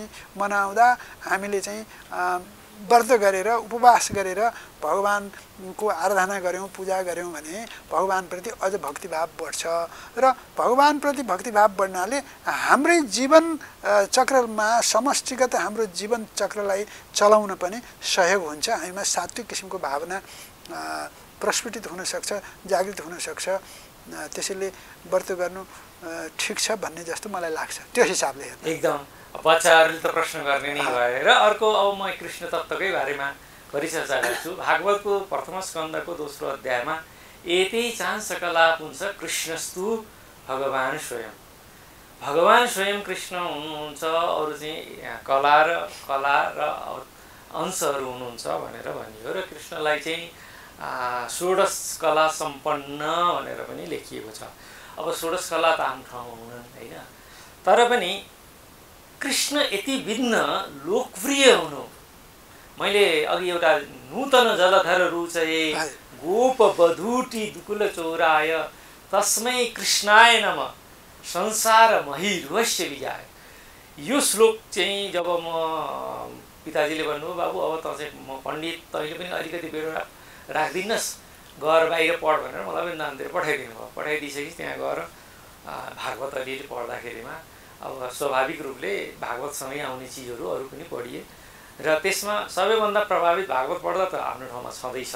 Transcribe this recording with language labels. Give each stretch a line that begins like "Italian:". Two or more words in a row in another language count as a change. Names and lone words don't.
Nepali: मनाउँदा हामीले चाहिँ व्रत गरेर उपवास गरेर भगवानको आराधना गऱ्यौँ पूजा गऱ्यौँ भने भगवानप्रति अझ भक्तिभाव बढ्छ र भगवानप्रति भक्तिभाव बढ्नाले हाम्रै जीवन चक्रमा समष्टिगत हाम्रो जीवन चक्रलाई चलाउन पनि सहयोग हुन्छ हामीमा सात्विक किसिमको भावना प्रस्फुटित हुन सक्छ जागृत हुन सक्छ त्यसैले व्रत गर्नु ठिक छ भन्ने जस्तो मलाई लाग्छ त्यो हिसाबले हेर्दा। एकदम बच्चाहरूले त प्रश्न गर्ने नै भयो। र अर्को अब म कृष्ण तत्त्वकै बारेमा परिचर्चा गर्छु। भागवतको प्रथम स्कन्धको दोस्रो अध्यायमा
Sanskrit: एतै चांस कला पुंस कृष्णस्तु भगवान् स्वयं।
Nepali: भगवान् स्वयं कृष्ण हुनुहुन्छ, अरू चाहिँ कला र अंशहरू हुनुहुन्छ भनेर भनियो। र कृष्णलाई चाहिँ 16 कला सम्पन्न भनेर पनि लेखिएको छ। अब 16 कला त आम ठाउँमा हुनन् होइन, तर पनि कृष्ण यति भिन्न लोकप्रिय हुनु। मैले अघि एउटा
Sanskrit: नूतन जलधर रुचये गोप बधूटी दुकुल चौराय तस्मै कृष्णाय नम संसार महिर्वश्य विजाय।
Nepali: यो श्लोक चाहिँ जब म पिताजीले भन्नुभयो बाबु अब त चाहिँ म पण्डित, तैँले पनि अलिकति बेरो राखिदिनुहोस्, गएर बाहिर पढ भनेर मलाई पनि नामतिर पठाइदिनु भयो। पठाइदिइसकेपछि त्यहाँ गएर भागवत अलिअलि पढ्दाखेरिमा अब स्वाभाविक रूपले भागवतसँगै आउने चिजहरू अरू पनि पढिए र त्यसमा सबैभन्दा प्रभावित भागवत पढ्दा त आफ्नो ठाउँमा छँदैछ।